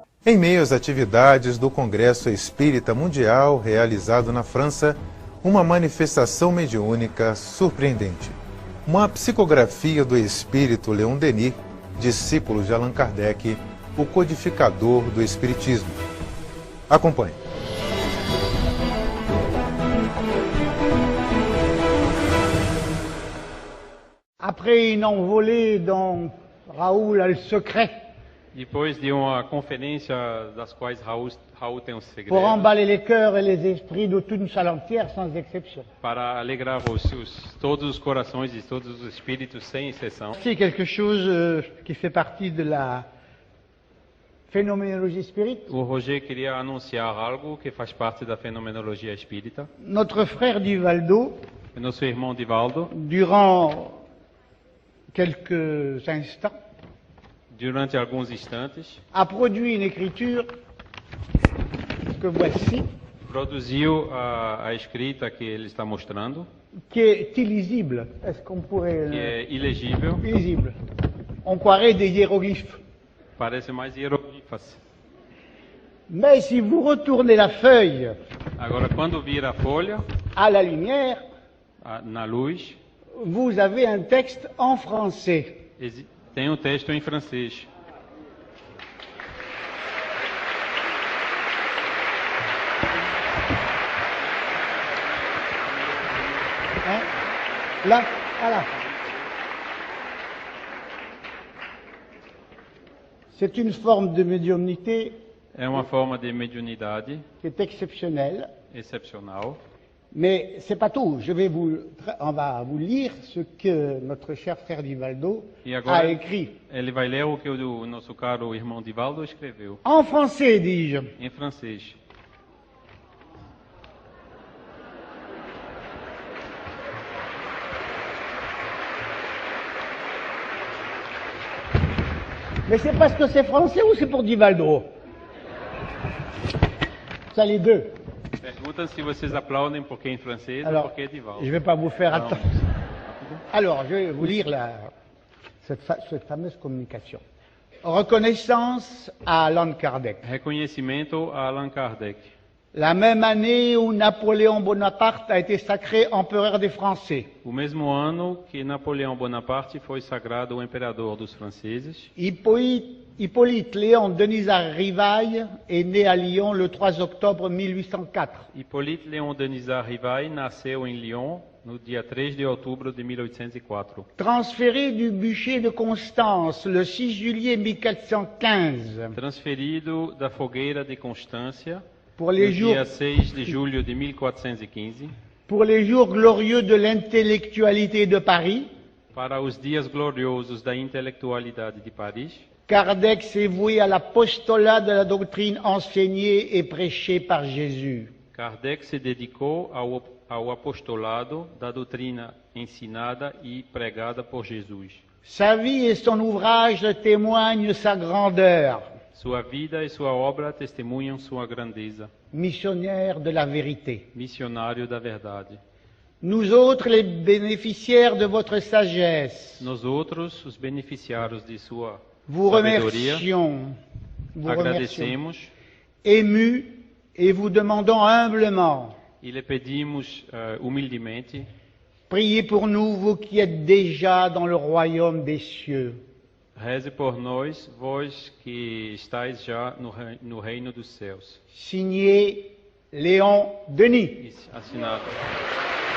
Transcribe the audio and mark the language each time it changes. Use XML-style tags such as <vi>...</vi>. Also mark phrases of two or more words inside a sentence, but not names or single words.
<pt>Em meio às atividades do Congresso Espírita Mundial, realizado na França, uma manifestação mediúnica surpreendente. Uma psicografia do espírito Leon Denis, discípulo de Allan Kardec, o codificador do Espiritismo. Acompanhe.</pt> <fr>Après une envolée dont Raoul a le secret,</fr> <pt>Depois de uma conferência das quais Raul tem um segredo,</pt> <fr>pour emballer les cœurs et les esprits de toute une salle entière sans exception.</fr> <pt>para alegrar todos os corações de todos os espíritos, sem exceção.</pt> <fr>C'est quelque chose qui fait partie de la phénoménologie spirite.</fr> <pt>O Roger queria anunciar algo que faz parte da fenomenologia espírita.</pt> <fr>Notre frère Divaldo,</fr> <pt>Nosso irmão Divaldo,</pt> <fr>durant quelques instants,</fr> <pt>durante alguns instantes,</pt> <fr>a produit une écriture que voici,</fr> <pt>produziu a escrita que ele está mostrando,</pt> <fr>qui est illisible. Est-ce qu'on pourrait...</fr> <pt>que é ilegível,</pt> <fr>illisible. On croirait des hiéroglyphes.</fr> <pt>parece mais hieroglifas.</pt> <fr>Mais si vous retournez la feuille</fr> <pt>Agora, quando vira a folha,</pt> <fr>à la lumière,</fr> <pt>na luz,</pt> <fr>vous avez un texte en français.</fr> <pt>tem um texto em francês.</pt> <fr>Hein? Là, voilà. C'est une forme de médiumnité</fr> <pt>É uma forma de mediunidade</pt> <fr>qui est exceptionnelle,</fr> <pt>excepcional.</pt> <fr>mais c'est pas tout. On va vous lire ce que notre cher frère Divaldo</fr> <pt>E a agora</pt> <fr>écrit.</fr> <pt>ele vai ler o que o nosso caro irmão Divaldo escreveu,</pt> <fr>En français, dis-je.</fr> <pt>em francês.</pt> <fr>Mais c'est parce que c'est français ou c'est pour Divaldo? Ça, les deux.</fr> <pt>Perguntam se vocês aplaudem porque é em francês ou</pt> <fr>Alors,</fr> <pt>porque é Divaldo.</pt> <fr>je ne vais pas vous faire Non. attendre. Alors, je vais vous lire cette fameuse communication. Reconnaissance à Allan Kardec.</fr> <pt>Reconhecimento a Allan Kardec.</pt> <fr>La même année où Napoléon Bonaparte a été sacré empereur des Français,</fr> <pt>O mesmo ano que Napoleão Bonaparte foi sagrado o imperador dos franceses,</pt> <fr>Hippolyte Léon Denisard Rivail est né à Lyon le 3 octobre 1804.</fr> <pt>Hippolyte Léon Denisard Rivail nasceu em Lyon no dia 3 de outubro de 1804.</pt> <fr>Transféré du bûcher de Constance le 6 juillet 1415</fr> <pt>Transferido da fogueira de Constância</pt> <fr>pour</fr> <pt>no</pt> <fr>les jours,</fr> <pt>dia 6 de julho de 1415</pt> <fr>pour les jours glorieux de l'intellectualité de Paris,</fr> <pt>para os dias gloriosos da intelectualidade de Paris,</pt> <fr>Kardec s'est voué à l'apostolat de la doctrine enseignée et prêchée par Jésus.</fr> <pt>Kardec se dedicou ao apostolado da doutrina ensinada e pregada por Jesus.</pt> <fr>Sa vie et son ouvrage témoignent sa grandeur,</fr> <pt>Sua vida e sua obra testemunham sua grandeza.</pt> <fr>missionnaire de la vérité.</fr> <pt>Missionário da verdade.</pt> <fr>Nous autres, les bénéficiaires de votre sagesse,</fr> <pt>Nós outros, os beneficiários de sua</pt> <fr>vous</fr> <pt>sabedoria,</pt> <fr>remercions,</fr> <pt>agradecemos</pt> <fr>émus et vous demandons humblement,</fr> <pt>e lhe pedimos humildemente,</pt> <fr>priez pour nous, vous qui êtes déjà dans le royaume des cieux.</fr> <pt>reze por nós, vós que estáis já no reino dos céus.</pt> <fr>Signé Léon Denis.</fr> <pt>Assinado</pt>